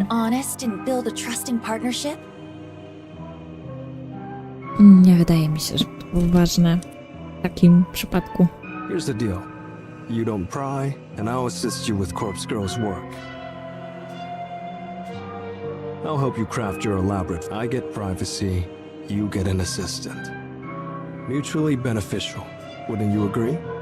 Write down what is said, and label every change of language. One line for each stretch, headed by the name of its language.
English: and honest and build a trusting partnership?
Polish: Nie wydaje mi się, że to było ważne w takim przypadku.
English: Here's the deal. You don't pry, and I'll assist you with Corpse Girl's work. I'll help you craft your elaborate. I get privacy, you get an assistant. Mutually beneficial. Wouldn't you agree?